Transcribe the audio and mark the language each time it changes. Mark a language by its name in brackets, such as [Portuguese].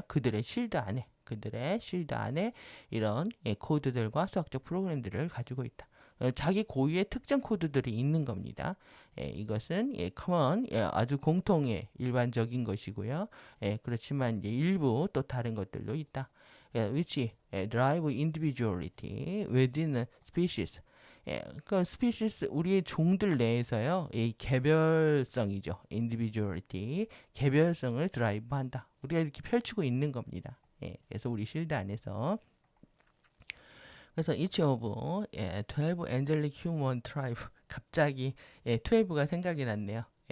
[Korean] 그들의 실드 안에 이런 코드들과 수학적 프로그램들을 가지고 있다. 자기 고유의 특정 코드들이 있는 겁니다. 이것은 common 아주 공통의 일반적인 것이고요. 그렇지만 이제 일부 또 다른 것들도 있다. [English] which drive individuality within a species. [Korean] 그 species 우리의 종들 내에서요, 이 개별성이죠. individuality 개별성을 드라이브한다. 우리가 이렇게 펼치고 있는 겁니다. 그래서 우리 실드 안에서 그래서 [English] each of 12 angelic human tribe [Korean] 갑자기 12가 생각이 났네요.